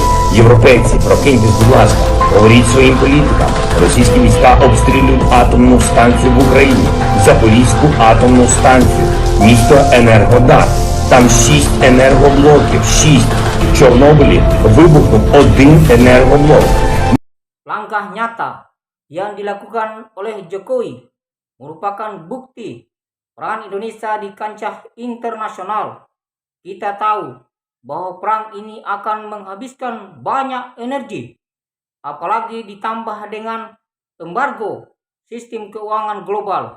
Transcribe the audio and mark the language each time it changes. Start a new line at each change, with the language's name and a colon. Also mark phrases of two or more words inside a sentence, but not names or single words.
Ukrainian: Європейці, прокиньтесь, будь ласка, говоріть своїм політикам. Російські війська обстрілюють атомну станцію в Україні, Запорізьку атомну станцію, місто Енергодар. Там 6 енергоблоків, 6. В Чорнобилі вибухнув 1 енергоблок.
Indonesian: Langkah nyata yang dilakukan oleh Jokowi merupakan bukti peran Indonesia di kancah internasional. Kita tahu bahwa perang ini akan menghabiskan banyak energi, apalagi ditambah dengan embargo sistem keuangan global.